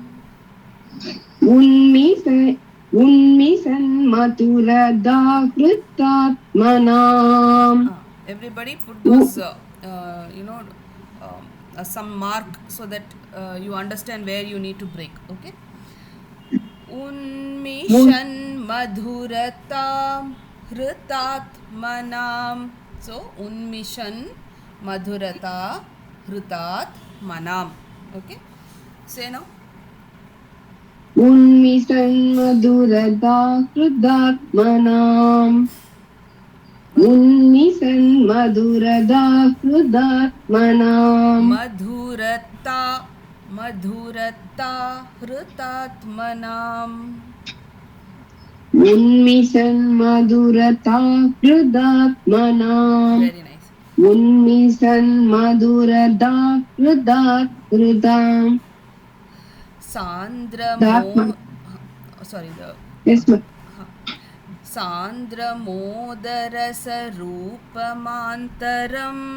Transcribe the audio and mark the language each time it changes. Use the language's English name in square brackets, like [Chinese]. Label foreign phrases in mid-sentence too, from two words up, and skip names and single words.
[Sanskrit] Unmisan mathurada hritatmanam. [English] Everybody put those, some mark so that you understand where you need to break. Okay. [Sanskrit] Unmishan madhurata hritatmanam. So unmishan madhurata hritatmanam. [English] Okay. Say now. [Sanskrit] Unmisan madhurada hritatmanam. Unmisan madhurada hritatmanam. Madhurata hritatmanam. Unmisan madhurata hritatmanam. [English] Very nice. [Sanskrit] Unmisan madhurata hritatmanam. [English] Yes, ma'am. [Sanskrit] Sandramodarasarupamantaram.